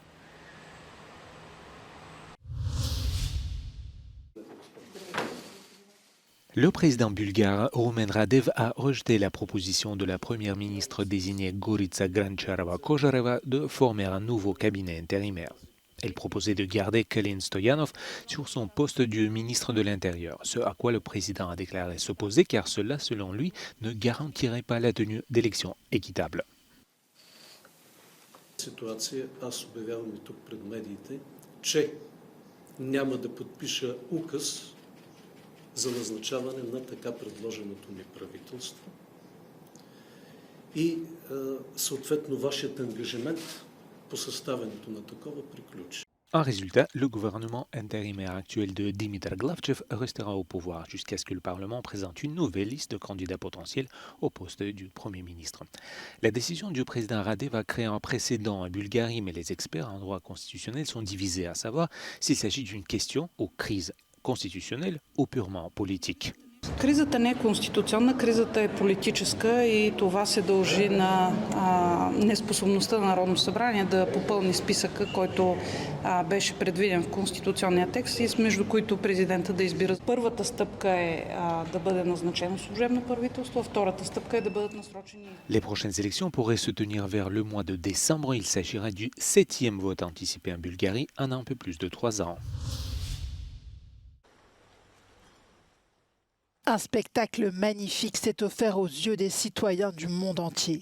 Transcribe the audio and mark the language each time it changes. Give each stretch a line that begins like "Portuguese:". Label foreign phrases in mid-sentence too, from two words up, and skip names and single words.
French: Le président bulgare Rumen Radev a rejeté la proposition de la première ministre désignée Gorica Granciarova-Kojareva de former un nouveau cabinet intérimaire. Elle proposait de garder Kalin Stoyanov sur son poste de ministre de l'Intérieur, ce à quoi le président a déclaré s'opposer car cela, selon lui, ne garantirait pas la tenue d'élections équitables.
Bulgarian: Ситуация, аз обявявам и тук пред медиите, че няма да подпиша указ за назначаване на така предложеното ми правителство. и съответно вашият ангажимент по съставянето на такова приключи.
French: En résultat, le gouvernement intérimaire actuel de Dimitar Glavchev restera au pouvoir jusqu'à ce que le Parlement présente une nouvelle liste de candidats potentiels au poste du Premier ministre. La décision du président Radev va créer un précédent en Bulgarie, mais les experts en droit constitutionnel sont divisés à savoir s'il s'agit d'une question ou crise constitutionnelle ou purement politique.
Bulgarian: Кризата не е конституционна, кризата е политическа и това се дължи на неспособността на Народното събрание да попълни списъка, който беше предвиден в конституционния текст и между които президента да избира. Първата стъпка е да бъде назначено служебно правителство, а втората стъпка е да бъдат насрочени.
French: Les prochaines élections pourraient se tenir vers le mois de décembre. Il s'agira du 7e vote anticipé en Bulgarie en un peu plus de 3 ans. Un spectacle magnifique s'est offert aux yeux des citoyens du monde entier.